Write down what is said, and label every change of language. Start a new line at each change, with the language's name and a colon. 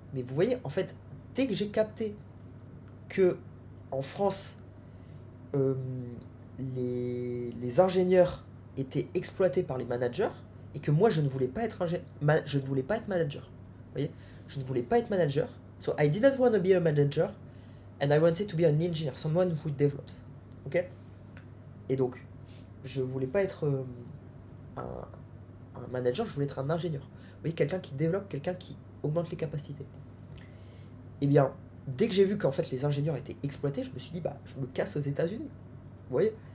French: Mais vous voyez, en fait, dès que j'ai capté que en France, les ingénieurs étaient exploités par les managers et que moi, je ne voulais pas être je ne voulais pas être manager. Vous voyez, je ne voulais pas être manager.
English: So I didn't want to be a manager and I wanted to be an engineer, someone who develops. Ok?
French: Et donc, je voulais pas être un manager, je voulais être un ingénieur. Vous voyez, quelqu'un qui développe, quelqu'un qui augmente les capacités. Eh bien, dès que j'ai vu qu'en fait les ingénieurs étaient exploités, je me suis dit, bah, je me casse aux États-Unis. Vous voyez?